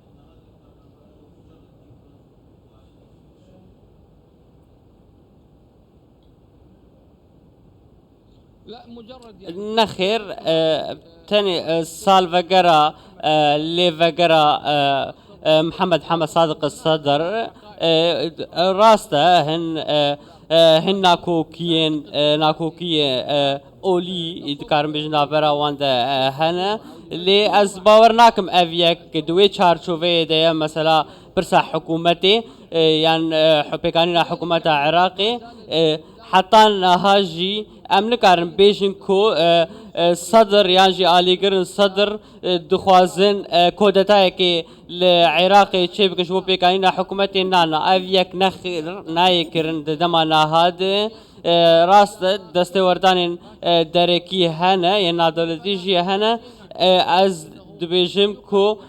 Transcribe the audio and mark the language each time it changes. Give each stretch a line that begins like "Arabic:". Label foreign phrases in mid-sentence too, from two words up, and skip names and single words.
Kurdish: نەخێر تەنێ سالڤەگەرە لێڤەگەرە محەممەد حەمە صادق سەدر ڕاستە هەن ناکۆکیە ئۆلی دikarim bêjin navbera wan de hene lê ez bawer nakim ev yek duwê çarçoveyê de ye mesela pirsa hikûmetê yan pêkanîna hikûmeta Iraqê heta niha jî em nikarin bêjin ku Sedr yan jî alîgirin Sedr dixwazin kodetayekê li Iraqê çê bikin ji bo pêkanîna hikûmetê nana ev yek nexêr nayê kirin di dema niha de rast destêwerdanên derekî hene yên nadewletî jî hene ez dibêjim ku